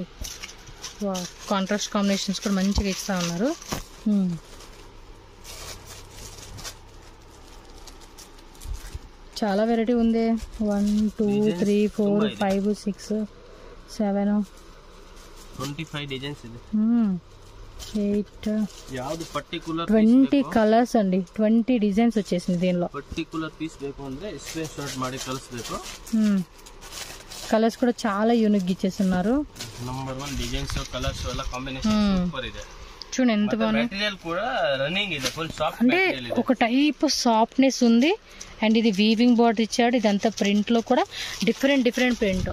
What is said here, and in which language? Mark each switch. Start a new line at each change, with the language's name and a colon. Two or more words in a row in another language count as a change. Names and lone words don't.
Telugu: కాంట్రాస్ట్ కాంబినేషన్స్ కూడా మంచిగా ఇస్తూ ఉన్నారు. చాలా వెరైటీ ఉంది. 1 2 3 4 5 6 7
Kannada: 25 డిజైన్స్ ಇದೆ. 8 ಯಾವುದು ಪರ್ಟಿಕ್ಯುಲರ್
Telugu: 20 కలర్స్ అండి. 20 డిజైన్స్ వచ్చేసింది దీనిలో.
English: particular piece
Kannada: ಬೇಕು ಅಂದ್ರೆ
English: screen shot
Kannada: ಮಾಡಿ ಕಳಿಸಬೇಕು.
Telugu: కలర్స్ కూడా చాలా యూనిక్ ఇచ్చేస్తున్నారు. నంబర్ 1
English: designs colours
Telugu: వల్ల కాంబినేషన్ సూపర్ ಇದೆ. చూడండి ఎంత బాగుంది. మెటీరియల్ కూడా రన్నింగ్ ಇದೆ,
English: full soft
Telugu: అంటే ఒక టైప్ సాఫ్ట్నెస్ ఉంది. అండ్ ఇది
English: weaving border
Telugu: ఇచ్చాడు. ఇదంతా ప్రింట్ లో కూడా డిఫరెంట్ ప్రింట్.